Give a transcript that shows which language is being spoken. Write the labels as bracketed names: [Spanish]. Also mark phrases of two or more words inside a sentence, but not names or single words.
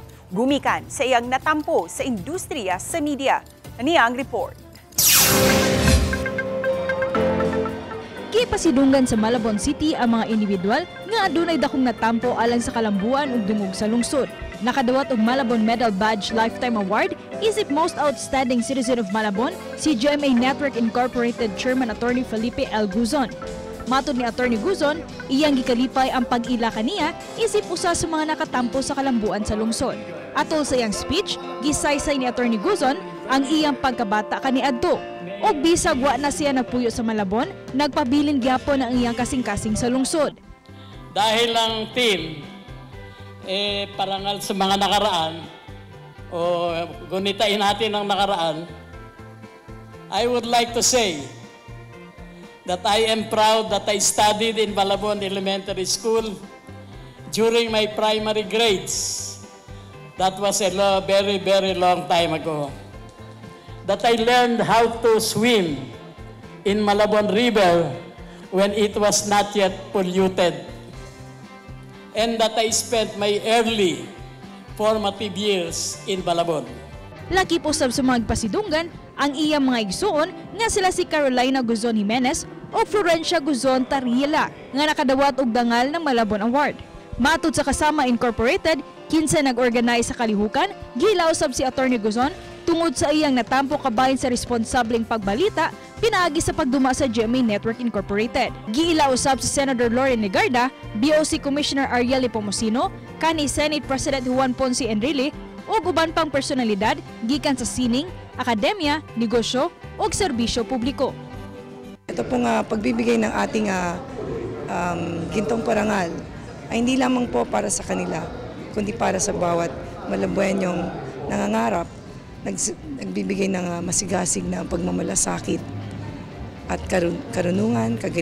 [Cebuano] Gumikan sa iyang natampo sa industriya sa media. Niya ang report. Gipasidunggan sa Malabon City ang mga individual nga adunay dakong natampo alang sa kalambuan ug dungog sa lungsod. Nakadawat og Malabon Medal Badge Lifetime Award isip Most Outstanding Citizen of Malabon si GMA Network Incorporated Chairman Attorney Felipe L. Guzon. Matod ni Attorney Guzon, iyang gikalipay ang pag-ila kaniya isip usa sa mga nakatampo sa kalambuan sa lungsod. Atol sa iyang speech, gisaysay ni Attorney Guzon ang iyang pagkabata kaniadto. Og bisag wa na siya nagpuyo sa Malabon, nagpabilin gyapon ang iyang kasing-kasing sa lungsod. [Filipino] Dahil ang team parangal sa mga nakaraan o gunitain natin ang nakaraan, [English] I would like to say that I am proud that I studied in Malabon Elementary School during my primary grades. That was a very, very long time ago. That I learned how to swim in Malabon River when it was not yet polluted. And that I spent my early formative years in Malabon. [Cebuano] Lakip usab sa mga pasidunggan ang iyang mga igsuon nga sila si Carolina Guzon Jimenez o Florencia Guzon Tariela nga nakadawat og dangal ng Malabon Award. Matod sa Kasama Incorporated, kinsa nag-organize sa kalihukan, giila usab si Attorney Guzon tungod sa iyang natampo kabahin sa responsableng pagbalita pinaagi sa pagduma sa GMA Network Incorporated. Giila usab si Senator Loren Legarda, BOC Commissioner Ariel Pomosino, kani Senate President Juan Ponce Enrile ug uban pang personalidad gikan sa sining, akademya, negosyo ug serbisyo publiko. [Filipino] Ito pong pagbibigay ng ating gintong parangal ay hindi lamang po para sa kanila, kundi para sa bawat Malabueñong nangangarap, nagbibigay ng masigasig na pagmamalasakit at karunungan, kagalingan.